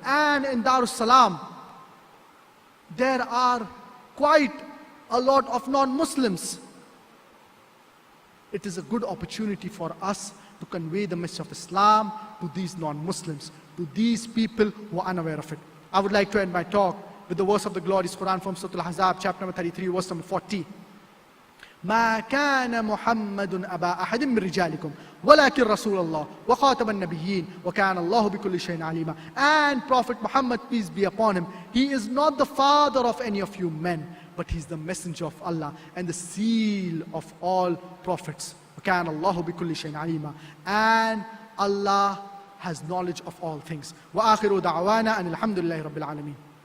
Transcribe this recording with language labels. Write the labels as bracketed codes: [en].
[en] And in Darus Salam, there are quite a lot of non-Muslims. It is a good opportunity for us to convey the message of Islam to these non-Muslims, to these people who are unaware of it. I would like to end my talk with the verse of the glorious Quran from Surah Al-Ahzab, chapter number 33, verse number 40. [ar] ما كان محمد أبا أحد من رجالكم ولكن رسول الله وخاتم النبيين وكان الله بكل شيء عليما. [en] And Prophet Muhammad, peace be upon him, he is not the father of any of you men, but he is the messenger of Allah and the seal of all prophets. [ar] وكان الله بكل شيء عليما. [en] And Allah has knowledge of all things. [ar] وآخر دعوانا أن الحمد لله رب العالمين.